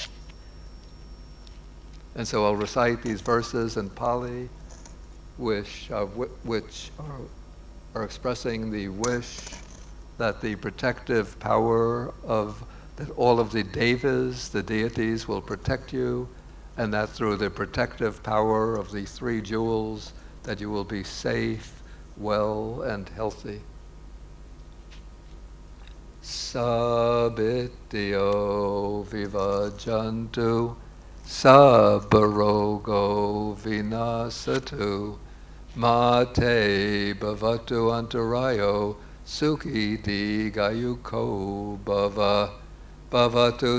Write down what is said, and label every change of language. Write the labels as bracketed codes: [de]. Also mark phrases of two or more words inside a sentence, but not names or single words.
[en] And so I'll recite these verses in Pali, which are expressing the wish that the protective power of that all of the devas, the deities, will protect you, and that through the protective power of the three jewels that you will be safe, well, and healthy. [pi] Sabityo vivajantu, sabbarogo vinasatu, mate bhavatu antarayo, sukhi digayuko bhava, bhavatu